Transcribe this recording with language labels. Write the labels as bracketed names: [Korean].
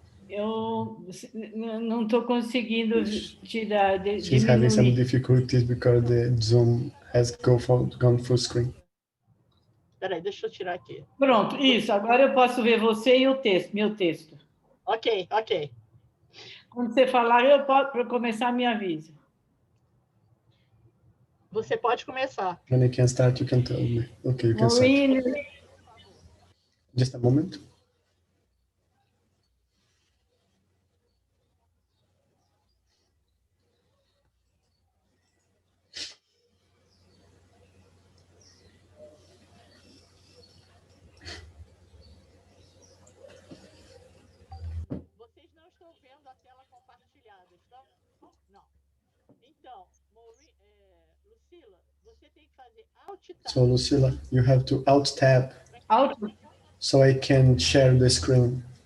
[Portuguese] Eu não estou conseguindo tirar, [English] She's having some [Portuguese] diminuir. [English] difficulties because the Zoom has gone full screen. [Portuguese] Espera aí, deixa eu tirar aqui. Pronto, isso. Agora eu posso ver você e o texto, meu texto. Ok, ok. Quando você falar, para começar, me avisa. Você pode começar. [English] When I can start, you can tell me. Okay, you can start. Maureen, Just a moment. [Portuguese] Vocês não estão vendo a tela compartilhada, estão? Não. Então, Maureen, Lucila, você tem que fazer Alt-Tab. [English] So, Lucila, you have to Alt-Tab Alt, so I can share the screen.